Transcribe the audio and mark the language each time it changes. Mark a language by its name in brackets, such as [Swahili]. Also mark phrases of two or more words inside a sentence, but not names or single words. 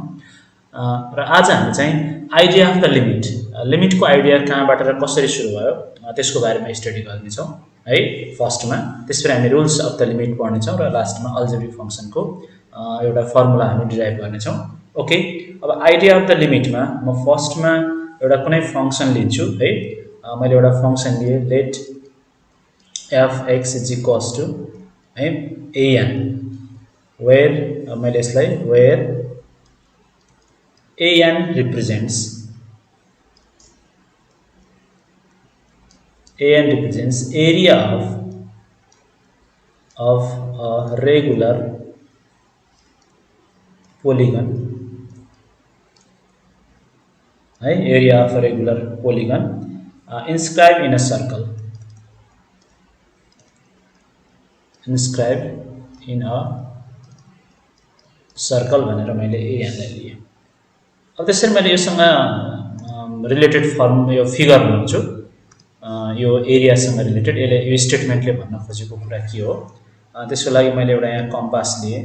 [Nepali] र आज हामी चाहिँ [English] idea of the limit [Nepali] को आइडिया कहाँबाट र कसरी सुरु भयो त्यसको बारेमा स्टडी गर्ने छौं है फर्स्टमा। त्यसपछि हामी [English] rules of the limit [Nepali] पढ्ने छौं र लास्टमा अल्जेब्रिक फंक्शनको एउटा फर्मुला हामी डिराइभ गर्ने छौं। ओके, अब [English] idea of the limit [Nepali] म फर्स्टमा एउटा कुनै फंक्शन लिन्छु है। मैले एउटा फंक्शन लिए लेट f(x) है an वेयर मैले यसलाई वेयर [English] an represents area of a regular polygon [Nepali] है, [English] area of a regular polygon inscribed in a circle, [Nepali] भनेर मैले an लाई लिए। अब त्यसरी मैले योसँग रिलेटेड फर्म यो फिगर बनाउँछु। यो एरिया सँग रिलेटेड यो स्टेटमेन्टले भन्न खोजेको कुरा के हो त्यसको लागि मैले एउटा यहाँ कम्पास लिए।